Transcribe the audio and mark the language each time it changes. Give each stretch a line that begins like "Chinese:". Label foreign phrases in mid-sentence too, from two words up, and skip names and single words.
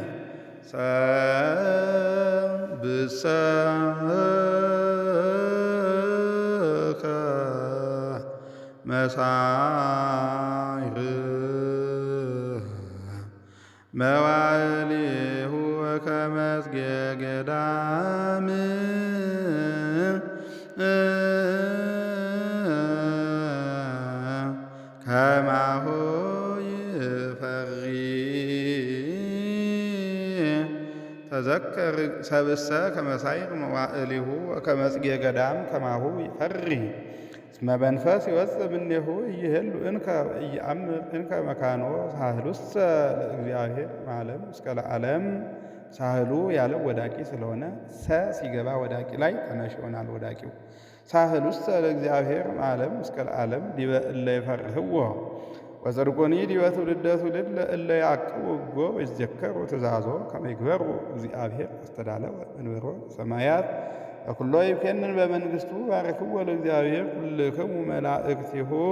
Geez: ሰብእሰከ መሳይር መዋዕሊሁ ወከመ ጽጌ ገዳም ከማሁ ይፈሪ ተዘከር ሰብእሰ ከመ ሳይር መዋዕሊሁ ወከመ ጽጌ ገዳም ከማሁ ይፈሪ እስመ መንፈስ ይወጽእ እምኔሁ ኢይሄሉ እንከ ኢየአምር እንከ መካኖ ሳህሉሰ ለእግዚአብሔር ማለም እስከ ለዓለም።
Amharic: ሳህሉ ያለው ወዳቂ ስለሆነ ሰ ሲገባ ወዳቂ ላይ ተነሽ ይሆናል ወዳቂው።
Geez: ሳህሉሰ ለእግዚአብሔር ማለም እስከ ለዓለም ዲበ እለ ይፈርህዎ ወጽድቁኒ ዲበ ትውልደ ትውልድ ለእለ ያዕቅቡ ሕጎ ወይትዘከሩ ትእዛዞ ከመ ይግበሩ እግዚአብሔር አስተዳለወ መንበሮ ሰማያት ወኩሎ ይብኬንን በመንግሥቱ ባርክዎ ለእግዚአብሔር ኩልክሙ መላእክቲሁ